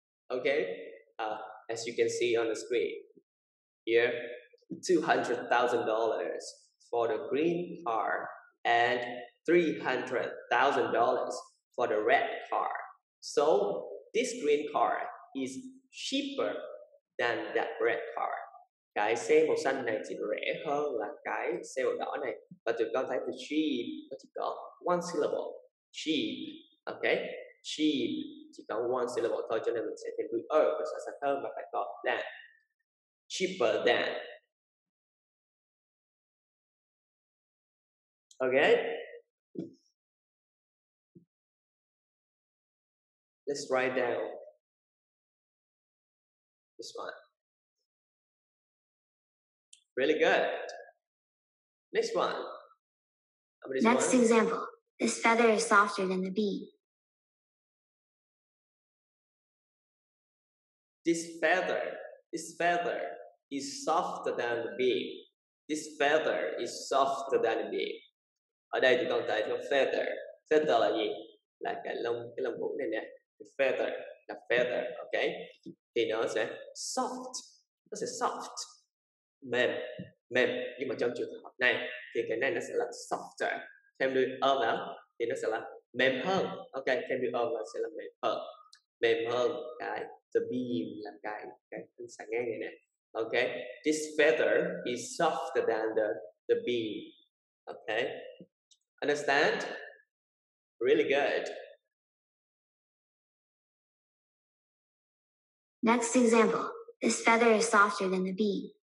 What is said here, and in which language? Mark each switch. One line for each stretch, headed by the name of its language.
English: Okay, as you can see on the screen here, $200,000 for the green car and $300,000 for the red car. So this green car is cheaper than that red car.
Vietnamese: Cái xe màu xanh này thì rẻ hơn là cái xe màu đỏ này. Và tụi con thấy từ cheap nó chỉ có one syllable. Cheap, okay? Cheap chỉ có one syllable thôi, cho nên mình sẽ thêm đuôi và so sánh hơn và phải có than.
English: Cheaper than. Okay? Let's write down this one. Really good. Next one. Next example. This feather is softer than the bee. This feather is softer than the bee. This feather is softer than the bee.
Vietnamese: Ở đây thì con thấy cho feather. Feather là gì? Là cái lông vũ này nè. Feather là feather, ok? Thì nó sẽ soft. Nó sẽ soft, mềm. mềm, nhưng mà trong trường hợp này thì cái này nó sẽ là softer. Thêm đuôi ơ vào thì nó sẽ là mềm hơn. Ok, thêm đuôi ơ vào sẽ là mềm hơn cái the beam là cái ánh sáng ngang này nè.
English: Ok, this feather is softer than the beam. Okay, understand? Really good. Next example. This feather is softer than the beam.